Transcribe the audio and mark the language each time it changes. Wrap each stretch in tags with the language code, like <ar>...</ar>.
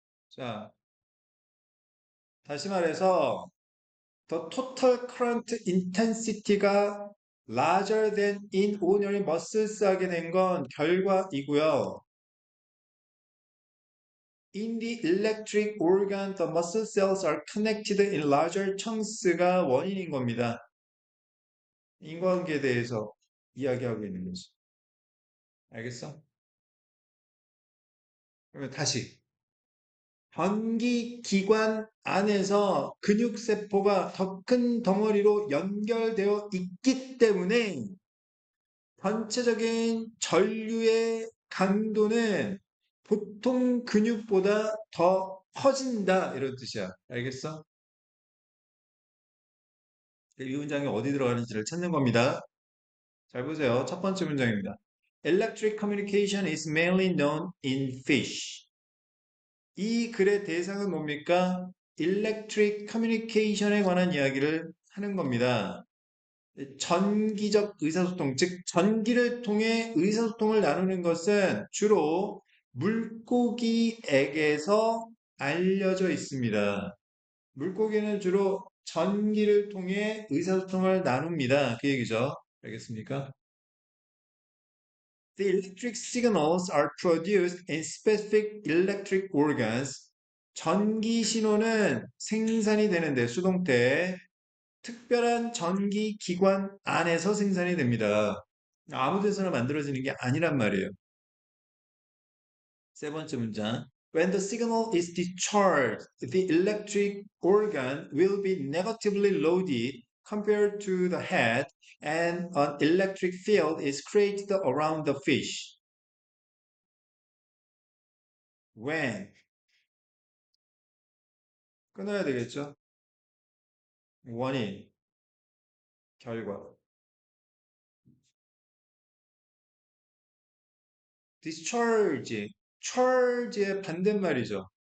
<ko>자, 다시 말해서</ko> <en>the total current intensity가 larger than in ordinary muscles</en> <ko>하게 된 건 결과이고요.</ko> <en>In the electric organ, the muscle cells are connected in larger chunks가</en> <ko>원인인 겁니다. 인과관계에 대해서 이야기하고 있는 거지. 알겠어? 그러면 다시. 전기기관 안에서 근육세포가 더 큰 덩어리로 연결되어 있기 때문에 전체적인 전류의 강도는 보통 근육보다 더 커진다. 이런 뜻이야. 알겠어? 이 문장이 어디 들어가는지를 찾는 겁니다. 잘 보세요. 첫 번째 문장입니다.</ko> <en>Electric communication is mainly known in fish.</en> <ko>이 글의 대상은 뭡니까? Electric communication에 관한 이야기를 하는 겁니다. 전기적 의사소통, 즉 전기를 통해 의사소통을 나누는 것은 주로 물고기에게서 알려져 있습니다. 물고기는 주로 전기를 통해 의사소통을 나눕니다. 그 얘기죠. 알겠습니까?</ko> <en>The electric signals are produced in specific electric organs.</en> <ko>전기 신호는 생산이 되는데 수동태 특별한 전기 기관 안에서 생산이 됩니다. 아무 데서나 만들어지는 게 아니란 말이에요. 세 번째 문장.</ko> <en>When the signal is discharged, the electric organ will be negatively loaded compared to the head, and an electric field is created around the fish.</en> <ko>When 끊어야 되겠죠? 원인, 결과. discharge, charge의 반대말이죠.</ko>